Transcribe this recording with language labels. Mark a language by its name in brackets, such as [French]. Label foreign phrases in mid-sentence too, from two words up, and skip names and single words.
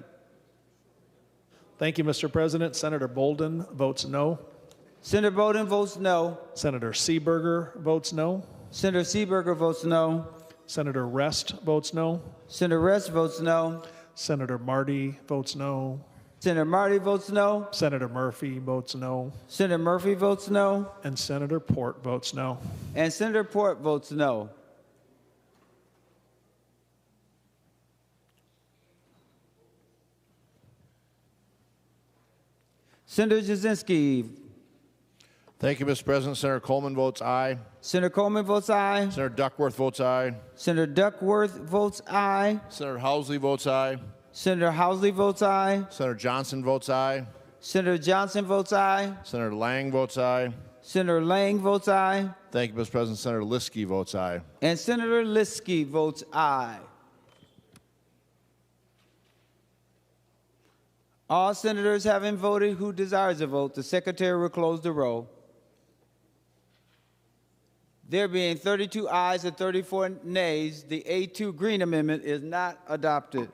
[English] Thank you, Mr. President. Senator Bolden votes no. Senator Bolden votes no. Senator Seeberger votes no. Senator Seeberger votes no. Senator Rest votes no. Senator Rest votes no. Senator Marty votes no. Senator Marty votes no. Senator Murphy votes no. Senator Murphy votes no. And Senator Port votes no. And Senator Port votes no. Senator Jasinski. Thank you, Mr. President. Senator Coleman votes aye. Senator Coleman votes aye. Senator Duckworth votes aye. Senator Duckworth votes aye. Senator Housley votes aye. Senator Housley votes aye. Senator Johnson votes aye. Senator Johnson votes aye. Senator Lang votes aye. Senator Lang votes aye. Thank you, Mr. President. Senator Liskey votes aye. And Senator Liskey votes aye. All senators having voted who desires a vote, the Secretary will close the roll. There being 32 ayes and 34 nays, the A2 Green Amendment is not adopted.